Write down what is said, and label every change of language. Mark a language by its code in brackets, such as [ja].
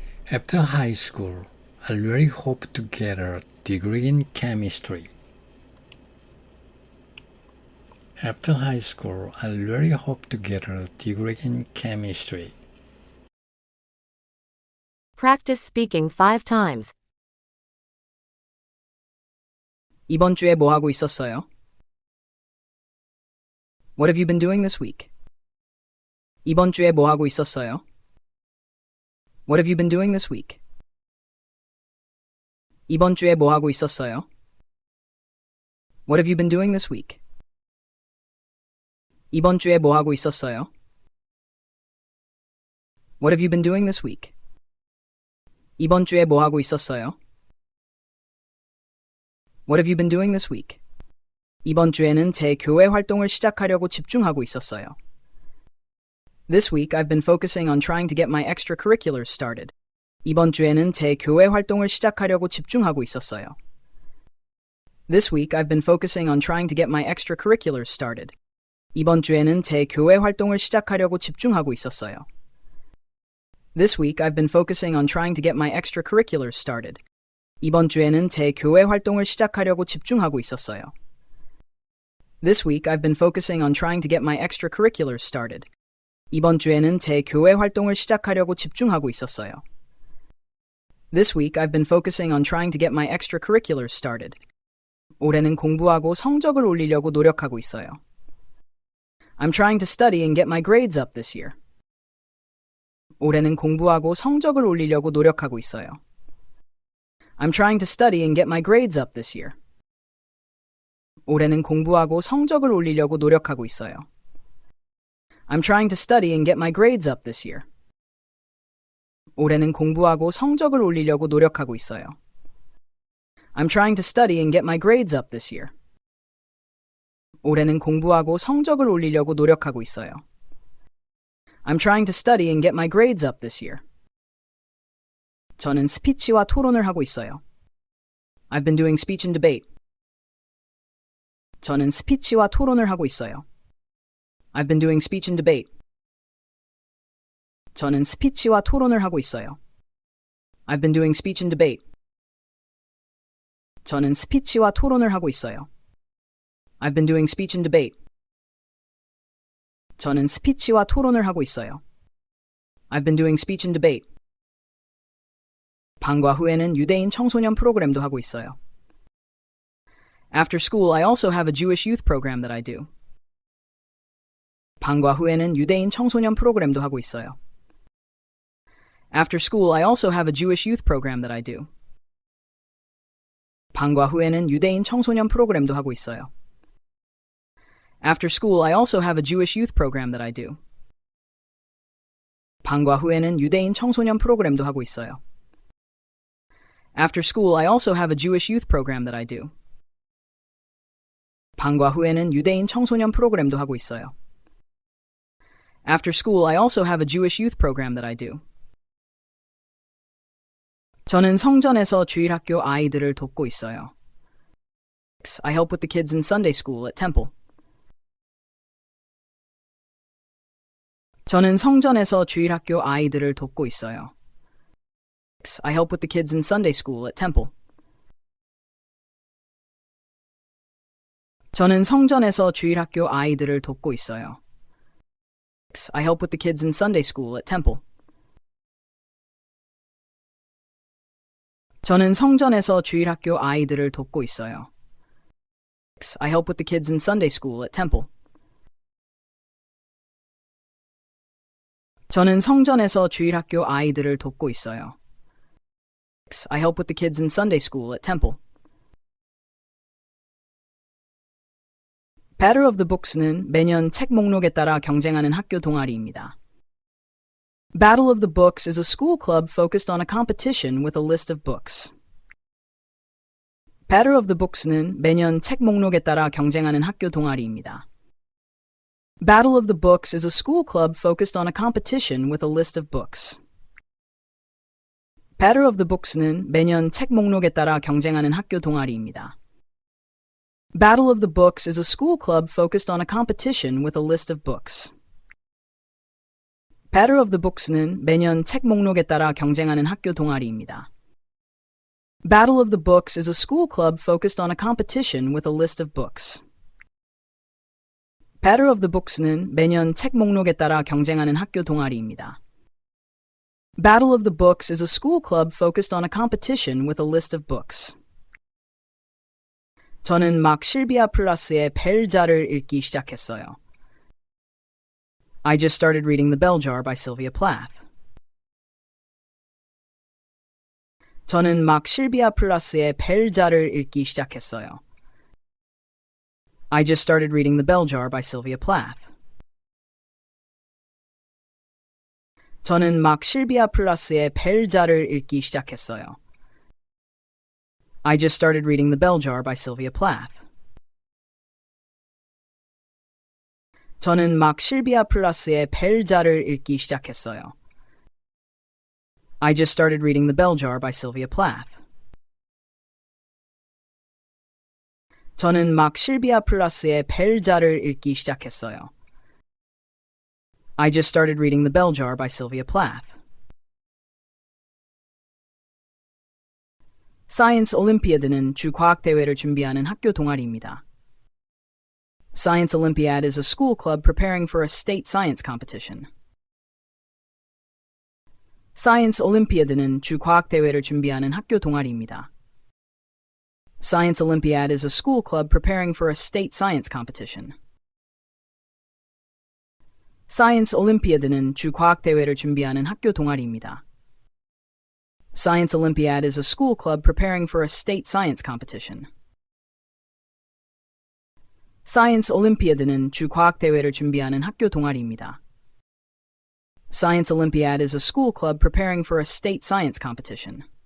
[en] After high school, I really hope to get a degree in chemistry. After high school, I really hope to get a degree in chemistry. Practice speaking 5 times. [ko] 이번 주에 뭐 하고 있었어요? [en] What have you been doing this week? [ko] 이번 주에 뭐 하고 있었어요? [en] What have you been doing this week? [ko] 이번 주에 뭐 하고 있었어요? [en] What have you been doing this week? [ko] 이번 주에 뭐 하고 있었어요? [en] What have you been doing this week? [ko] 이번 주에 뭐 하고 있었어요? [en] What have you been doing this week? [ko] 이번 주에는 제 교회 활동을 시작하려고 집중하고 있었어요. [en] This week I've been focusing on trying to get my extracurriculars started. [ko] 이번 주에는 제 교회 활동을 시작하려고 집중하고 있었어요. [en] This week I've been focusing on trying to get my extracurriculars started. [ko] 이번 주에는 제 교회 활동을 시작하려고 집중하고 있었어요. [en] This week I've been focusing on trying to get my extracurriculars started. [ko] 이번 주에는 제 교회 활동을 시작하려고 집중하고 있었어요. [en] This week I've been focusing on trying to get my extracurriculars started. [ko] 이번 주에는 제 교회 활동을 시작하려고 집중하고 있었어요. [en] This week, I've been focusing on trying to get my extracurriculars started. [ko] 올해는 공부하고 성적을 올리려고 노력하고 있어요. [en] I'm trying to study and get my grades up this year. [ko] 올해는 공부하고 성적을 올리려고 노력하고 있어요. [en] I'm trying to study and get my grades up this year. [ko] 올해는 공부하고 성적을 올리려고 노력하고 있어요. [en] I'm trying to study and get my grades up this year. [ko] 올해는 공부하고 성적을 올리려고 노력하고 있어요. [en] I'm trying to study and get my grades up this year. [ko] 올해는 공부하고 성적을 올리려고 노력하고 있어요. [en] I'm trying to study and get my grades up this year. [ko] 저는 스피치와 토론을 하고 있어요. [en] I've been doing speech and debate. [ko] 저는 스피치와 토론을 하고 있어요. [en] I've been doing speech and debate. [ko] 저는 스피치와 토론을 하고 있어요. [en] I've been doing speech and debate. [ko] 저는 스피치와 토론을 하고 있어요. [en] I've been doing speech and debate. [ko] 저는 스피치와 토론을 하고 있어요. [en] I've been doing speech and debate. [ko] 방과 후에는 유대인 청소년 프로그램도 하고 있어요. [en] After school, I also have a Jewish youth program that I do. [ko] 방과 후에는 유대인 청소년 프로그램도 하고 있어요. [en] After school, I also have a Jewish youth program that I do. [ko] 방과 후에는 유대인 청소년 프로그램도 하고 있어요. [en] After school, I also have a Jewish youth program that I do. [ko] 방과 후에는 유대인 청소년 프로그램도 하고 있어요. [en] After school, I also have a Jewish youth program that I do. [ko] 방과 후에는 유대인 청소년 프로그램도 하고 있어요. [en] After school, I also have a Jewish youth program that I do. [ko] 저는 성전에서 주일학교 아이들을 돕고 있어요. [en] I help with the kids in Sunday school at temple. [ko] 저는 성전에서 주일학교 아이들을 돕고 있어요. [en] I help with the kids in Sunday school at temple. [ko] 저는 성전에서 주일학교 아이들을 돕고 있어요. [en] I help with the kids in Sunday school at temple. [ko] 저는 성전에서 주일학교 아이들을 돕고 있어요. [en] I help with the kids in Sunday school at temple. [ko] 저는 성전에서 주일학교 아이들을 돕고 있어요. [en] I help with the kids in Sunday school at temple. [ko] Battle of the Books는 매년 책 목록에 따라 경쟁하는 학교 동아리입니다. [en] Battle of the Books is a school club focused on a competition with a list of books. [ko] Battle of the Books는 매년 책 목록에 따라 경쟁하는 학교 동아리입니다. [en] Battle of the Books is a school club focused on a competition with a list of books. [ko] Battle of the Books는 매년 책 목록에 따라 경쟁하는 학교 동아리입니다. [en] Battle of the Books is a school club focused on a competition with a list of books. [ko] Battle of the Books는 매년 책 목록에 따라 경쟁하는 학교 동아리입니다. [en] Battle of the Books is a school club focused on a competition with a list of books. [ko] Battle of the Books는 매년 책 목록에 따라 경쟁하는 학교 동아리입니다. [en] Battle of the Books is a school club focused on a competition with a list of books. [ko] 저는 막 실비아 플라스의 벨자를 읽기 시작했어요. [en] I just started reading The Bell Jar by Sylvia Plath. [ko] 저는 막 실비아 플라스의 벨자를 읽기 시작했어요. [en] I just started reading The Bell Jar by Sylvia Plath. [ko] 저는 막 실비아 플라스의 벨자를 읽기 시작했어요. [en] I just started reading The Bell Jar by Sylvia Plath. [ko] 저는 막 실비아 플라스의 벨자를 읽기 시작했어요. [en] I just started reading The Bell Jar by Sylvia Plath. [ko] 저는 막 실비아 플라스의 벨자를 읽기 시작했어요. [en] I just started reading The Bell Jar by Sylvia Plath. [ko] Science Olympiad는 주 과학 대회를 준비하는 학교 동아리입니다. [en] Science Olympiad is a school club preparing for a state science competition. [ko] Science Olympiad는 주 과학 대회를 준비하는 학교 동아리입니다. [en] Science Olympiad is a school club preparing for a state science competition. [ko] Science Olympiad는 주 과학 대회를 준비하는 학교 동아리입니다. [en] Science Olympiad is a school club preparing for a state science competition. [ko] Science Olympiad는 주 과학 대회를 준비하는 학교 동아리입니다. [en] Science Olympiad is a school club preparing for a state science competition.